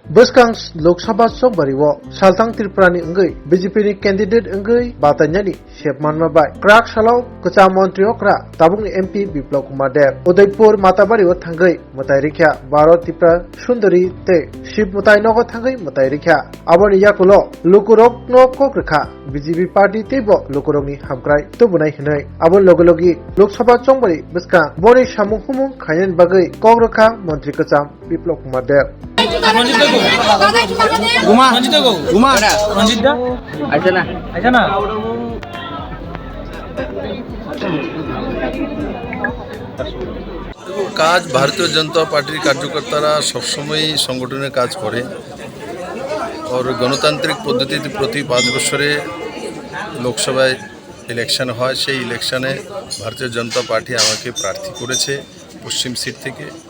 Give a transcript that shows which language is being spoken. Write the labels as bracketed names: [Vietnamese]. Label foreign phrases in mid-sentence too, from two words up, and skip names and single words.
[Kok Borok] Beskang Lok Sabha Sombariwo Saltang Tripurani Engai BJP ni candidate Engai Batanyani Shepman Mabai Krak Shalau Kecha Montri Okra Tabung ni MP Biplop Kumar Deb Udaipur Matabariwo Thangai Mutai Rikha Baro Tripura Sundari Te Ship Mutai Nogo Thangai Mutai Rikha Aboni Yakulo Lukurok No Kokrekha BJP Party Tebo Lukurok ni Hamkrai Tubunai Hinai Abon Logologi Lok Sabha Sombari Beskang Boni Shamung Humung Khayan Bagai Kokrekha Montri Kecha Biplop Kumar Deb [Bangla] কাজ ভারতীয় জনতা পার্টির কার্যকর্তারা সবসময় সংগঠনের কাজ করে और গণতান্ত্রিক পদ্ধতিতে প্রতি 5 বছরে লোকসভায় ইলেকশন হয় সেই ইলেকশনে ভারতীয় জনতা পার্টি আমাকে প্রার্থী করেছে পশ্চিম সিট থেকে